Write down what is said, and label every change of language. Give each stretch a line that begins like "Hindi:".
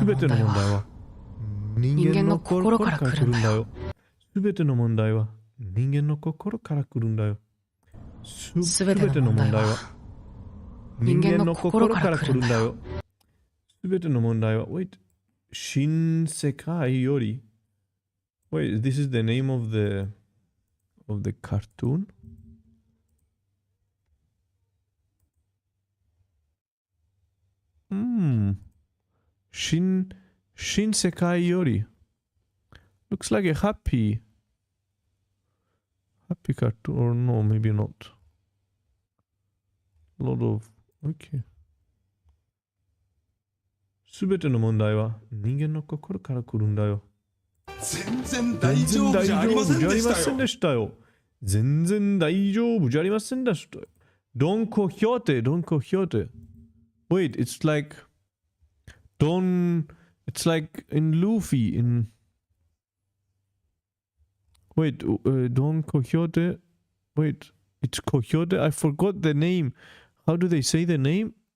Japanese: すべての問題は問題は人間の心から来るんだよ。すべての問題は人間の心から来るんだよ。すべての問題は人間の心から来るんだよ。すべての問題は
English: Wait. 新世界より Wait, this is the name of the cartoon? Shin Sekai Yori. Looks like a happy cartoon. Or no, maybe not. Lot of... Okay.
Japanese: すべての問題は人間の心から来るんだよ。全然大丈夫じゃありませんでしたよ。全然大丈夫じゃありませんでしたよ。
English: Don Quixote, Don Quixote. Wait, it's like it's like in Luffy in Wait, Don Quixote. Wait, it's Quixote. I forgot the name. How do they say the name?